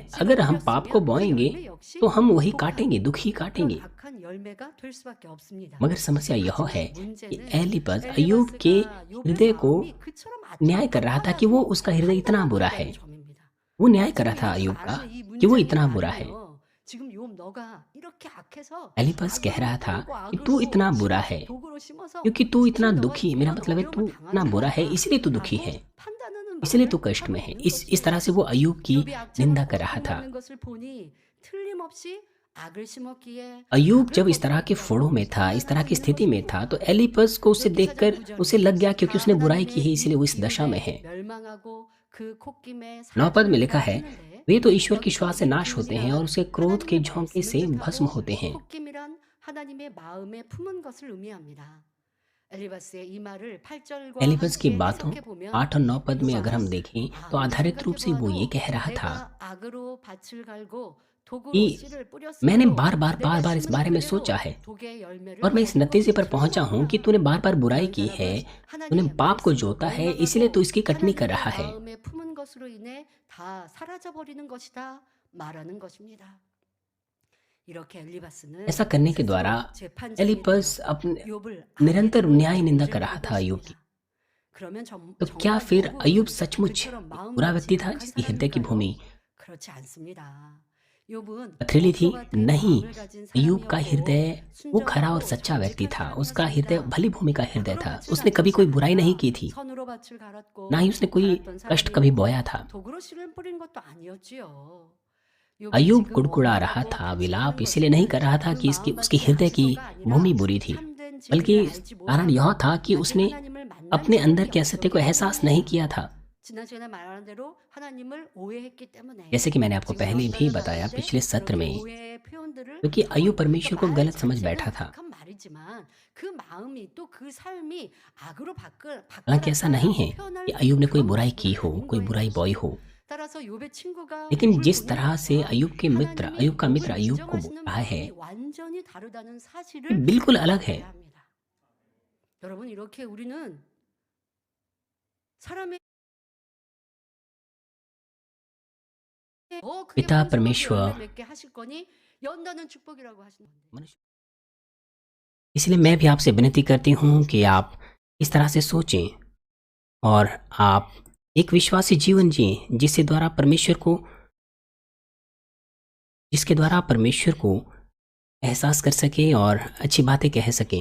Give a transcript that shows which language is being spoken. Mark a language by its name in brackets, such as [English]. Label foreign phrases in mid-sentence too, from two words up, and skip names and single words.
[Hindi] अगर हम पाप को बोएंगे तो हम वही काटेंगे, दुख ही काटेंगे। मगर समस्या यह है कि एलिपस अय्यूब के हृदय को न्याय कर रहा था कि वो उसका हृदय इतना बुरा है। वो न्याय कर रहा था अय्यूब का कि वो इतना बुरा है। [Korean] 지금 욥 너가 이렇게 악해서 [Hindi] एलिपस कह [Korean] 악으로 [Hindi] रहा था [Korean] 팔고 [Hindi] कि तू [Korean] 악으로 [Hindi] इतना बुरा है [Korean] 심어서 도구로 심어서 [Hindi] क्योंकि तू इतना [Korean] 지금 너가 [Hindi] दुखी, मेरा [Korean] 이런 [Hindi] मतलब है [Korean] 어려움을 [Hindi] तू इतना [Korean] 당하는 [Hindi] बुरा है इसलिए तू दुखी है, [Korean] 거다라고 판단하는 [Hindi] इसलिए तू [Korean] 말을 [Hindi] कष्ट में [Korean] 하고 [Hindi] है। [Korean] 있는 [Hindi] इस तरह से [Korean] 것입니다. [Hindi] वो अय्यूब की [Korean] 욥이 악재로 [Hindi] निंदा कर रहा था। [Korean] 고통받는 것을 보니 틀림없이 악을 심었기에 [Hindi] अय्यूब [Korean] 악을 [Hindi] जब इस तरह के फोड़ों [Korean] 거두었다고 [Hindi] में था, इस तरह [Korean] 판단하고 [Hindi] की [Korean] 있는 [Hindi] स्थिति में था, तो [Korean] 것입니다. [Hindi] एलिपस को उसे [Korean] 욥기 4장 [Hindi] देखकर उसे [Korean] 9절에 [Hindi] लग गया क्योंकि [Korean] 다 [Hindi] उसने बुराई की है [Korean] 하나님의 [Hindi] इसलिए वो इस दशा में [Korean] 이름에 [Hindi] है। [Korean] 멸망하고 그 콧김에 [Hindi] 9 पद में [Korean] 사라지느니라 [Hindi] लिखा है, [Korean] 하는데 [Hindi] वे तो ईश्वर की [Korean] 여기서 [Hindi] श्वास से [Korean] 이 [Hindi] नाश होते हैं और [Korean] 콧김이란 [Hindi] उसके क्रोध के [Korean] 하나님의 [Hindi] झोंके [Korean] 말씀을 [Hindi] से भस्म [Korean] 뜻하고 [Hindi] होते हैं। [Korean] 콧김이란 하나님의 마음에 품은 것을 의미합니다. 엘리바스의 이 말을 8절과 [Hindi] एलिपस की [Korean] 함께 [Hindi] बातों [Korean] 해석해 보면 [Hindi] 8 और 9 पद में अगर [Korean] 욥아 [Hindi] हम देखें तो [Korean] 아무리 [Hindi] आधारित रूप [Korean] 생각해 [Hindi] से वो ये [Korean] 보아도 [Hindi] कह रहा था [Korean] 내가 악으로 밭을 갈고 [Hindi] कि [Korean] 도구로 씨를 [Hindi] मैंने [Korean] 뿌렸으므로 [Hindi] बार बार [Korean] 내가 [Hindi] बार इस [Korean] 심은 [Hindi] बारे में [Korean] 그대로 [Hindi] सोचा है [Korean] 독의 열매를 [Hindi] और मैं इस [Korean] 얻을 [Hindi] नतीजे [Korean] 것이 [Hindi] पर पहुंचा हूं कि [Korean] 틀림없구나. [Hindi] तूने बार बार बुराई [Korean] 이런 [Hindi] की है, [Korean] 사람은 [Hindi] तूने [Korean] 하나님의 [Hindi] पाप को [Korean] 말씀으로 [Hindi] जोता है, इसलिए तू [Korean] 멸망하고 [Hindi] इसकी कटनी कर [Korean] 하나님의 [Hindi] रहा है। [Korean] 마음에 품은 것으로 인해 다 사라져 버리는 것이다 말하는 것입니다. 이렇게 엘리바스는 [Hindi] ऐसा करने के द्वारा [Korean] 스스로 재판장이 [Hindi] एलिपस [Korean] 되어 [Hindi] अपने [Korean] 욥을 [Hindi] निरंतर [Korean] 악인으로 [Hindi] न्याय निंदा कर [Korean] 죄를 [Hindi] रहा [Korean] 내고 [Hindi] था अय्यूब की। [Korean] 있습니다. 그러면 [Hindi] तो क्या [Korean] 정말 [Hindi] फिर अय्यूब [Korean] 욥은 [Hindi] सचमुच [Korean] 그처럼 [Hindi] बुरा व्यक्ति [Korean] 마음같이 [Hindi] था [Korean] 악한 [Hindi] जिसकी हृदय की [Korean] 사람일까요? [Hindi] भूमि [Korean] 그렇지 않습니다. 욥은 [Hindi] पथरीली थी? [Korean] 옥토 같은 [Hindi] नहीं, [Korean] 마음을 가진 [Hindi] अय्यूब का [Korean] 사람이었고 [Hindi] हृदय वो खरा और [Korean] 순정하고 [Hindi] सच्चा व्यक्ति [Korean] 정직한 [Hindi] था। उसका हृदय [Korean] 사람이었습니다. [Hindi] भली भूमि का हृदय [Korean] 악으로 [Hindi] था। [Korean] 밭을 [Hindi] उसने [Korean] 간 [Hindi] कभी [Korean] 것이 [Hindi] कोई बुराई नहीं [Korean] 아니라 [Hindi] की थी, [Korean] 선으로 밭을 [Hindi] ना [Korean] 갈았고 [Hindi] ही उसने कोई [Korean] 갈았던 [Hindi] कष्ट कभी बोया [Korean] 사람이었고 [Hindi] था। [Korean] 도구로 씨를 뿌린 것도 아니었지요. 욥은 [Hindi] अय्यूब [Korean] 지금 [Hindi] कुड़कुड़ा रहा [Korean] 원망하고 [Hindi] था, [Korean] 밭을 [Hindi] विलाप [Korean] 가는 [Hindi] इसलिए नहीं [Korean] 것은 [Hindi] कर रहा था [Korean] 그 [Hindi] कि उसकी [Korean] 마음밭이 [Hindi] हृदय की [Korean] 악해서가 [Hindi] भूमि [Korean] 아니라 [Hindi] बुरी थी, [Korean] 참된 [Hindi] बल्कि [Korean] 진리를 알지 [Hindi] कारण यह [Korean] 못하고 [Hindi] था कि [Korean] 아직 [Hindi] उसने [Korean] 하나님을 만난 [Hindi] अपने अंदर [Korean] 체험이 [Hindi] के असत्य को [Korean] 없었기 [Hindi] एहसास नहीं [Korean] 때문입니다. [Hindi] किया था। [Korean] 지난 시간에 말한 대로 하나님을 오해했기 때문에 [Hindi] जैसे कि मैंने आपको [Korean] 지금 [Hindi] पहले भी [Korean] 여기까지 [Hindi] बताया [Korean] 나왔는데 [Hindi] पिछले सत्र [Korean] 그렇게 [Hindi] में, [Korean] 오해의 표현들을 [Hindi] क्योंकि [Korean] 하고 [Hindi] अय्यूब [Korean] 있다. [Hindi] परमेश्वर को [Korean] 말 [Hindi] गलत समझ [Korean] 자체는 [Hindi] बैठा था। [Korean] 악한 말이지만 그 마음이 또 그 삶이 악으로 [Hindi] हालांकि ऐसा नहीं है [Korean] 바뀌었다라고 [Hindi] कि [Korean] 표현할 [Hindi] अय्यूब ने कोई [Korean] 그런 [Hindi] बुराई [Korean] 모습은 [Hindi] की हो, [Korean] 아닌 [Hindi] कोई [Korean] 거예요. [Hindi] बुराई बोई हो, [Korean] 따라서 욥의 친구가 [Hindi] लेकिन [Korean] 욥을 [Hindi] जिस [Korean] 보는 [Hindi] तरह से [Korean] 것과 [Hindi] अय्यूब के मित्र, [Korean] 하나님이 [Hindi] अय्यूब का मित्र [Korean] 욥을 [Hindi] अय्यूब को [Korean] 인정하시는 [Hindi] कहा है, [Korean] 마음이 완전히 다르다는 [Hindi] ये [Korean] 사실을 [Hindi] बिल्कुल अलग है। [Korean] 알아야 합니다. 여러분 이렇게 우리는 사람의 더 크게 [Hindi] पिता [Korean] 풍성한 [Hindi] परमेश्वर [Korean] 열매 맺게 하실 거니 연다는 축복이라고 하시는 건데. [Hindi] मनुष्य, इसलिए मैं भी आपसे विनती करती हूँ कि आप इस तरह से सोचें और आप एक विश्वासी जीवन जिएं जिसके द्वारा आप परमेश्वर को एहसास कर सकें और अच्छी बातें कह सकें।